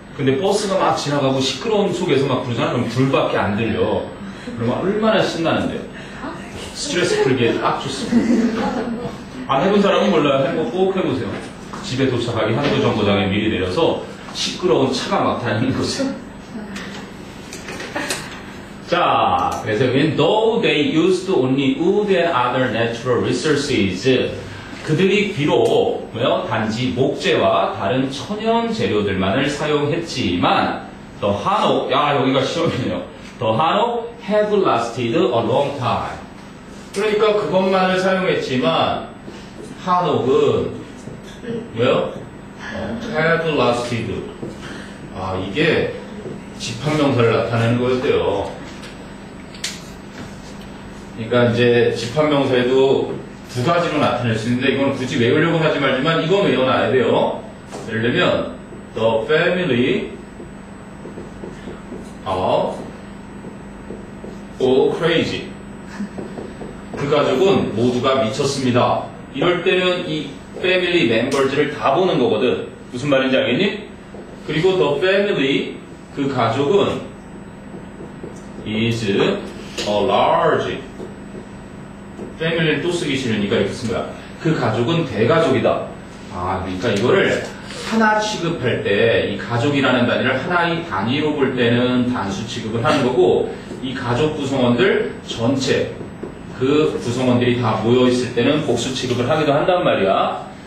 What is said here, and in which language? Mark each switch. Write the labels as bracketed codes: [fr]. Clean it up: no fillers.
[ko] 근데 버스가 막 지나가고 시끄러운 속에서 막 부르잖아. 그럼 불밖에 안 들려. 그러면 얼마나 신나는데요. 스트레스 풀기에 딱 좋습니다. 안 해본 사람은 몰라요. 한번 꼭 해보세요. 집에 도착하기 한두 정거장에 미리 내려서 시끄러운 차가 막 다니는 곳에. 자, 그래서 여기는 [en] though they used only wood and other natural resources, [ko] 그들이 비록 뭐요? 단지 목재와 다른 천연 재료들만을 사용했지만 the hanok, 야 여기가 시험이네요. [en] The hanok have lasted a long time. [ko] 그러니까 그것만을 사용했지만 한옥은 뭐요? [en] have lasted. [ko] 아 이게 집합명사를 나타내는 거였대요. 그러니까 이제 집합명사에도 두 가지로 나타낼 수 있는데 이건 굳이 외우려고 하지 말지만 이건 외워놔야 돼요. [en] 예를 들면 the family of all crazy. [ko] 그 가족은 모두가 미쳤습니다. 이럴 때는 이 family members를 다 보는 거거든. 무슨 말인지 알겠니? 그리고 [en] the family, [ko] 그 가족은 [en] is a large. [ko] family를 또 쓰기 싫으니까 이렇게 쓴 거야. 그 가족은 대가족이다. 아, 그러니까 이거를 하나 취급할 때 이 가족이라는 단위를 하나의 단위로 볼 때는 단수 취급을 하는 거고 이 가족 구성원들 전체 그 구성원들이 다 모여 있을 때는 복수 취급을 하기도 한단 말이야.